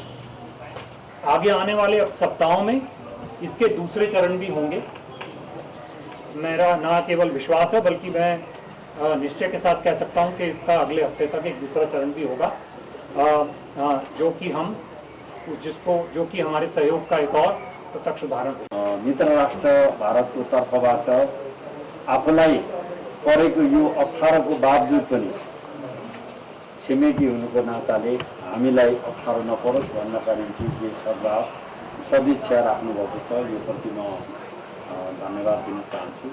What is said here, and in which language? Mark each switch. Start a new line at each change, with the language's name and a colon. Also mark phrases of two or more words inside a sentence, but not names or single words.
Hindi: आगे आने वाले सप्ताहों में इसके दूसरे चरण भी होंगे। मेरा ना केवल विश्वास है बल्कि मैं निश्चय के साथ कह सकता हूं कि इसका अगले हफ्ते तक एक दूसरा चरण भी होगा, जो कि हमारे सहयोग का एक और प्रत्यक्ष उदाहरण है।
Nepali: मित्र राष्ट्र भारतको तर्फबाट आफूलाई परेको यो अप्ठ्यारोको बावजुद पनि छिमेकी हुनुको नाताले हामीलाई अप्ठ्यारो नपरोस् भन्नका निम्ति जे सदिच्छा राख्नु भएको छ, यो प्रति म धन्यवाद दिन चाहन्छु।